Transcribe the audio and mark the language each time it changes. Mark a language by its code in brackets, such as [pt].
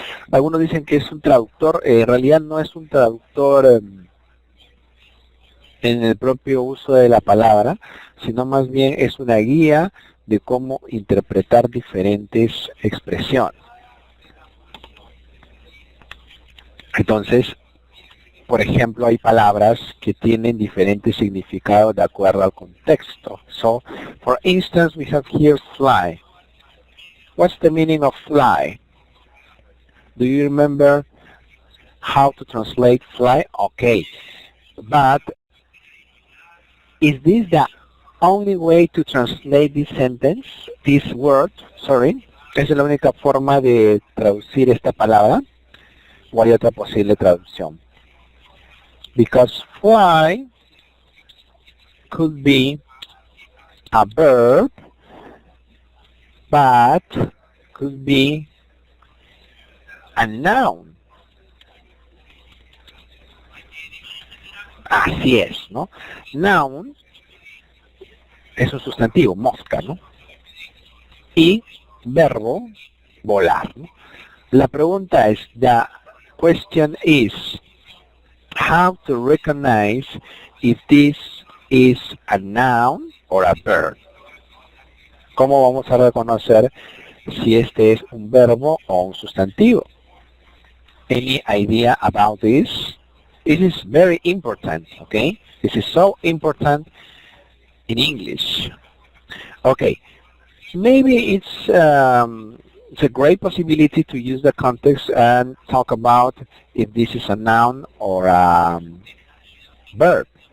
[es] Algunos dicen que es un traductor, en realidad no es un traductor en el propio uso de la palabra, sino más bien es una guía de cómo interpretar diferentes expresiones. Entonces, por ejemplo, hay palabras que tienen diferentes significados de acuerdo al contexto. [en] So, for instance, we have here fly. What's the meaning of fly? Do you remember how to translate fly? Okay, but is this the only way to translate this sentence, this word, sorry? [es] ¿Es la única forma de traducir esta palabra? ¿O hay otra posible traducción? [en] Because fly could be a verb, but could be a noun. [es] Así es, ¿no? Noun es un sustantivo, mosca, ¿no? Y verbo, volar, ¿no? La pregunta es, [en] the question is, how to recognize if this is a noun or a verb. [es] ¿Cómo vamos a reconocer si este es un verbo o un sustantivo? [en] Any idea about this? This is very important, okay? This is so important in English. Okay, maybe it's a great possibility to use the context and talk about if this is a noun or a verb.